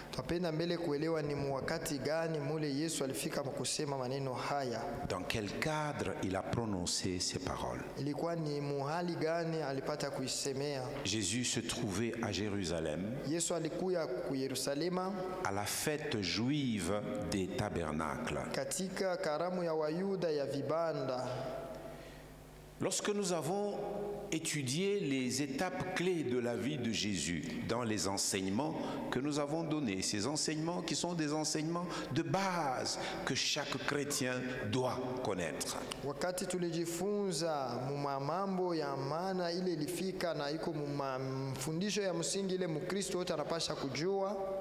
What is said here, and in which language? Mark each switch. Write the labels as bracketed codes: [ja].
[sw] Twapenda mbele kuelewa ni wakati gani mule Yesu alifika kusema maneno haya. [fr] Dans quel cadre il a prononcé ces paroles? [sw] Ilikuwa ni muhali gani alipata kuisemea? [fr] Jésus se trouvait à Jérusalem [sw] Yesu alikuya ku Yerusalema [fr] à la fête juive des tabernacles. [sw] katika karamu ya Wayuda ya vibanda. [fr] Lorsque nous avons étudié les étapes clés de la vie de Jésus dans les enseignements que nous avons donnés, ces enseignements qui sont des enseignements de base que chaque chrétien doit connaître. [sw] Wakati tulijifunza mambo ya maana ile ilifika na iko mfundisho ya msingi ile Mkristo wote anapasha kujua.